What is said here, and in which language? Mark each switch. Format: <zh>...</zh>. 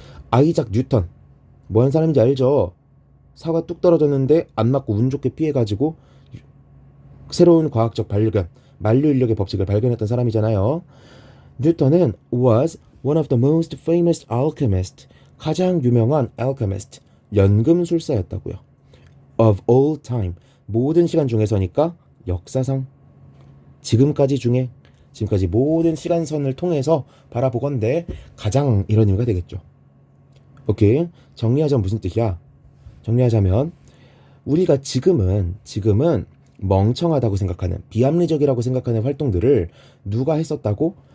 <ko>아이작 뉴턴 뭐 하는 사람인지 알죠? 사과 뚝 떨어졌는데 안 맞고 운 좋게 피해가지고 새로운 과학적 발견, 만류 인력의 법칙을 발견했던 사람이잖아요.</ko> <en>뉴턴은 was one of the most famous alchemists,</en> <ko>가장 유명한</ko> <en>alchemist,</en> <ko>연금술사였다고요.</ko> <en>of all time,</en> <ko>모든 시간 중에서니까 역사상 지금까지 모든 시간선을 통해서 바라보건대 가장 이런 의미가 되겠죠. 오케이, 정리하자면 무슨 뜻이야? 정리하자면 우리가 지금은 멍청하다고 생각하는 비합리적이라고 생각하는 활동들을 누가 했었다고?</ko>